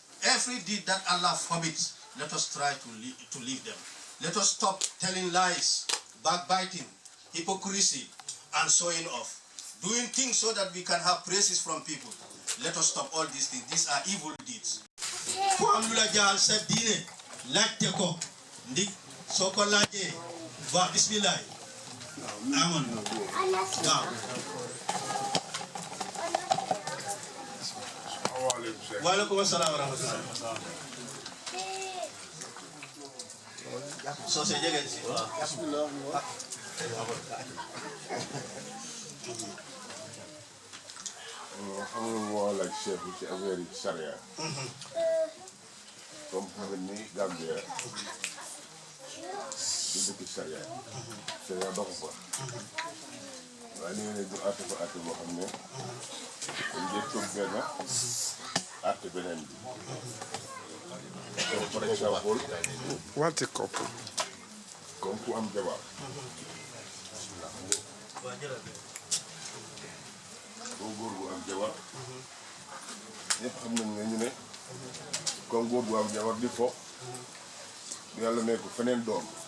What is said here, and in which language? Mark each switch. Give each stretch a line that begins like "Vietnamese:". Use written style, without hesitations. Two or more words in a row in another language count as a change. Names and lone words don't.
English: Every deed that Allah forbids, let us try to leave them. Let us stop telling lies, backbiting, hypocrisy, and showing off. Doing things so that we can have praises from people. Let us stop all these things. These are evil deeds. Bismillah. Amen.
Arabic: وعليكم السلام ورحمة الله.
English: So say again. Bismillah.
Wolof: xam nga moo laaj chef bi ci affaire yi charia comme xam nga ni Gambia du dëkk charia doxu fa waaye li nga ne du àtte fa àtte boo xam ne dañ dee toog benn àtte beneen bi
French: par exemple
English: What a couple.
Wolof: comme ku am jabar boo góor gu am jabar ñëpp xam nañ ne ñu ne comme góor gu am jabar di fo yàlla ne ko feneen doom